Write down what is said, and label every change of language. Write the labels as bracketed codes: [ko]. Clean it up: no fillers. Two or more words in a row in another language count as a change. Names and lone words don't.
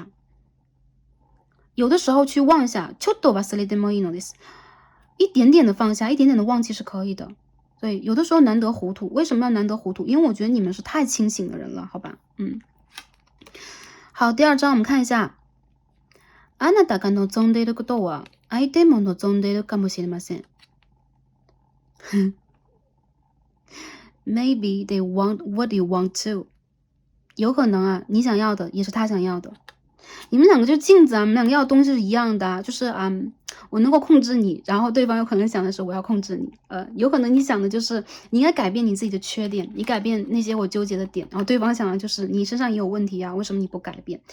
[zh] 有的时候去忘下，一点点的放下，一点点的忘记是可以的。所以有的时候难得糊涂，为什么要难得糊涂？因为我觉得你们是太清醒的人了，好吧？好，第2张我们看一下。 [ja] あなたが望んでいることは相手も望んでいるかもしれません。 [en] Maybe they want what you want too. [zh] 有可能啊，你想要的也是他想要的。你们两个就镜子啊，你们两个要的东西是一样的啊，就是我能够控制你，然后对方有可能想的是我要控制你，有可能你想的就是你应该改变你自己的缺点，你改变那些我纠结的点，然后对方想的就是你身上也有问题啊，为什么你不改变？